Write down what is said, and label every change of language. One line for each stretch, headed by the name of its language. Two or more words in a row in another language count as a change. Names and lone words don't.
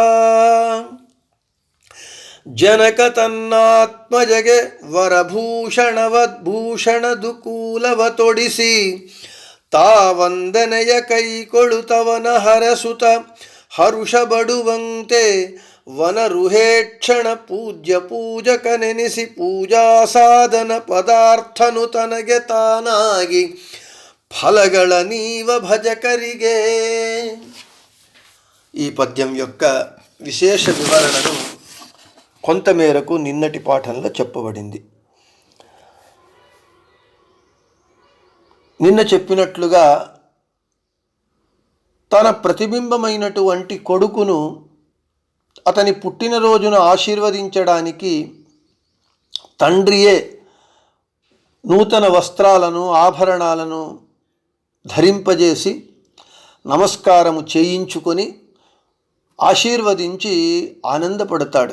Kannada: ಜನಕ ತನ್ನಾತ್ಮಜಗೆ ವರಭೂಷಣವದ್ಭೂಷಣ ದುಕೂಲವ ತೊಡಿಸಿ ತಾವಂದನೆಯ ಕೈಕೊಳುತ್ತವನ ಹರಸುತ ಹರುಷ ಬಡುವಂತೆ ವನರುಹೇಕ್ಷಣ ಪೂಜ್ಯ ಪೂಜಕ ನೆನೆಸಿ ಪೂಜಾ ಸಾಧನ ಪದಾರ್ಥನು ತನಗೆ ತಾನಾಗಿ ಫಲಗಳ ನೀವ ಭಜಕರಿಗೆ.
Telugu: ఈ పద్యం యొక్క విశేష వివరణను కొంతమేరకు నిన్నటి పాఠంలో చెప్పబడింది. నిన్న చెప్పినట్లుగా తన ప్రతిబింబమైనటువంటి కొడుకును అతని పుట్టినరోజును ఆశీర్వదించడానికి తండ్రియే నూతన వస్త్రాలను ఆభరణాలను ధరింపజేసి నమస్కారము చేయించుకొని ఆశీర్వదించి ఆనందపడతాడు.